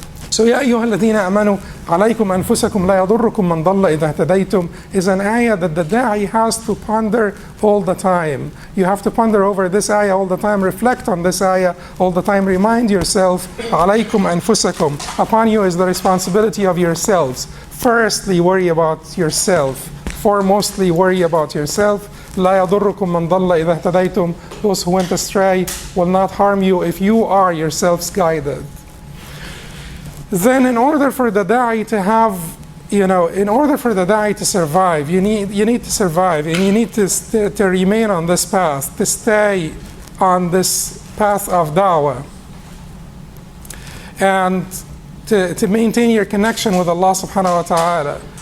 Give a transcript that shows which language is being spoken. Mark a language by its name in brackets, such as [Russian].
[English] So [Arabic] يا أيها الذين آمنوا عليكم أنفسكم لا يضركم من ضل إذا اهتديتم [English] is an ayah that the da'i has to ponder all the time. You have to ponder over this ayah all the time, reflect on this ayah all the time, remind yourself [Arabic] عليكم أنفسكم. [English] Upon you is the responsibility of yourselves. Firstly, worry about yourself. Foremostly, worry about yourself. [Arabic] لا يضركم من ضل إذا اهتديتم. [English] Those who went astray will not harm you if you are yourselves guided. Then in order for the da'i to have, in order for the da'i to survive, you need to survive, and you need to remain on this path, to stay on this path of da'wah, and to maintain your connection with Allah subhanahu wa ta'ala.